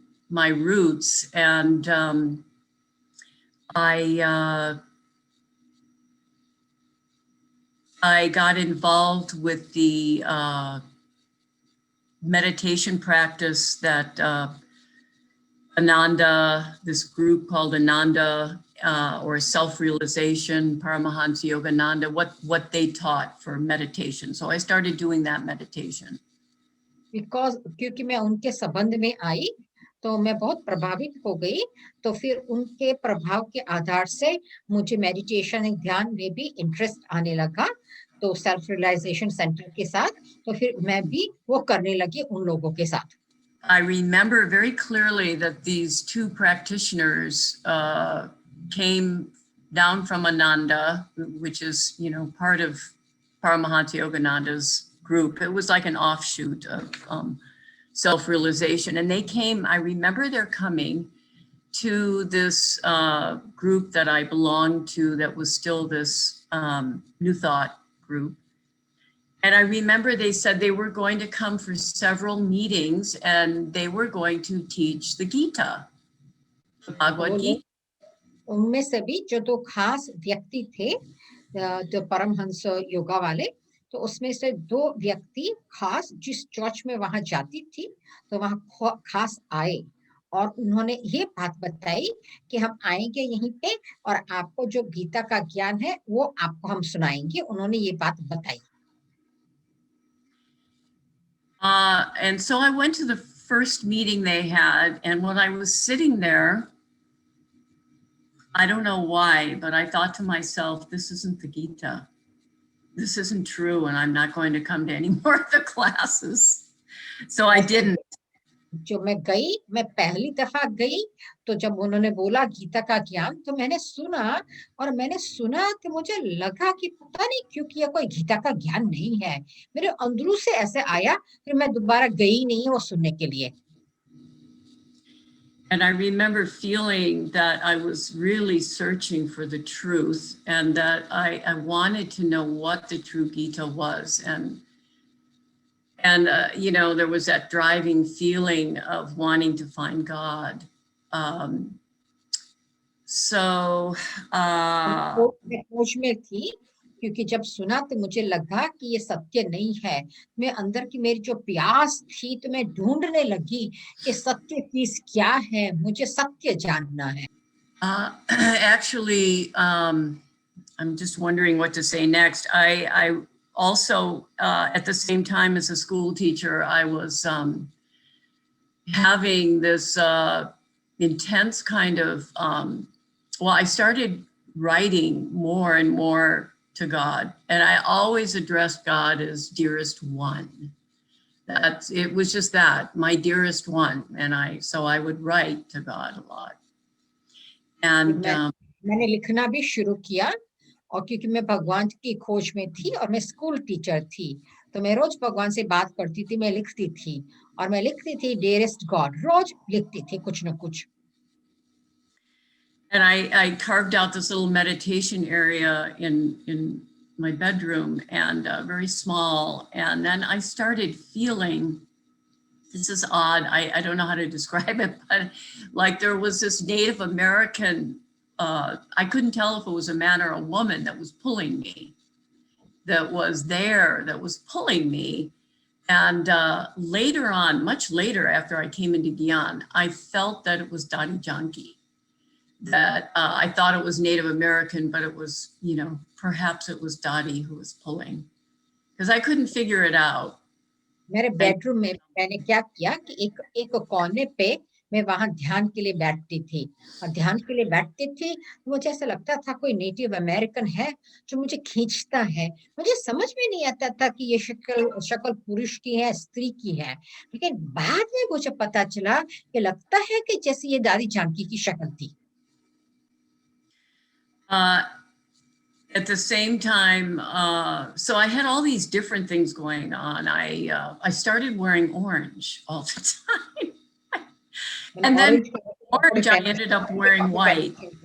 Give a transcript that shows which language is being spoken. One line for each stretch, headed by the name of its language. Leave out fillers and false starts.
English: my roots, and I got involved with the meditation practice that Ananda, this group called Ananda, or self-realization, Paramahansa Yogananda, what they taught for meditation. So I started doing that meditation.
Hindi: क्योंकि मैं उनके संबंध में आई तो मैं बहुत प्रभावित हो गई, तो फिर उनके प्रभाव के आधार से मुझे मेडिटेशन और ध्यान में भी इंटरेस्ट आने लगा, तो सेल्फ रियलाइजेशन सेंटर के साथ, तो फिर मैं भी वो करने लगी उन लोगों के साथ।
English: I remember very clearly that these two practitioners came down from Ananda, which is, part of Paramahansa Yogananda's group. It was like an offshoot of self-realization. And they came, I remember they're coming to this group that I belonged to that was still this New Thought group. And I remember they said they were going to come for several meetings and they were going to teach the Gita, the Bhagavad Gita.
Hindi: उनमें से भी जो दो खास व्यक्ति थे, जो परमहंस योगा वाले, तो उसमें से दो व्यक्ति खास जिस चर्च में वहां जाती थी, तो वहां खास आए और उन्होंने ये बात बताई कि हम आएंगे यहीं पे और आपको जो गीता का ज्ञान है वो आपको हम सुनाएंगे। उन्होंने ये बात बताई।
English: And so I went to the first meeting they had, and when I was sitting there, I don't know why, but I thought to myself, this isn't the Gita. This isn't true, and I'm not going to come to any more of the classes. So I didn't.
Hindi: जो मैं पहली दफा गई, तो जब उन्होंने बोला गीता का ज्ञान, तो मैंने सुना कि मुझे लगा कि पता नहीं क्यों कि यह कोई गीता का ज्ञान नहीं है। मेरे अंदरों से ऐसे आया, फिर मैं दोबारा गई नहीं वो सुनने के लिए।
English: And I remember feeling that I was really searching for the truth and that I wanted to know what the true Gita was. And you know, there was that driving feeling of wanting to find God. So,
Hindi: मैं खोज में थी, क्योंकि जब सुना तो मुझे लगा कि ये सत्य नहीं है। मैं अंदर की मेरी जो प्यास थी, तो मैं ढूंढने लगी कि सत्य चीज क्या है, मुझे सत्य जानना है।
English: actually, I'm just wondering what to say next. I also, at the same time as a school teacher, I was having this intense kind of, well, I started writing more and more to God, and I always addressed God as dearest one. It was just that, my dearest one, and so I would write to God a lot. And
Hindi: मैंने लिखना भी शुरू किया, और क्योंकि मैं भगवान की खोज में थी और मैं स्कूल टीचर थी, तो मैं रोज भगवान से बात करती थी, मैं लिखती थी
English: dearest God,
Hindi: रोज लिखती थी कुछ न कुछ।
English: And I carved out this little meditation area in my bedroom, and very small. And then I started feeling, this is odd, I don't know how to describe it, but like there was this Native American, I couldn't tell if it was a man or a woman that was pulling me, that was there, that was pulling me. And later on, much later after I came into Gyan, I felt that it was Dadi Janki. That I thought it was Native American, but it was, you know, perhaps it was Dottie who was pulling, because I couldn't figure it out.
Hindi: मेरे bedroom में मैंने क्या किया कि एक कोने पे मैं वहां ध्यान के लिए बैठती थी, और ध्यान के लिए बैठती थी, मुझे ऐसा लगता था कोई नेटिव अमेरिकन है जो मुझे खींचता है। मुझे समझ में नहीं आता था कि ये शक्ल पुरुष की है, स्त्री की है, लेकिन बाद में मुझे पता चला कि लगता है कि जैसे ये दादी जानकी की शक्ल थी।
English: At the same time, so I had all these different things going on. I started wearing orange all the time. And then orange, I ended up wearing white.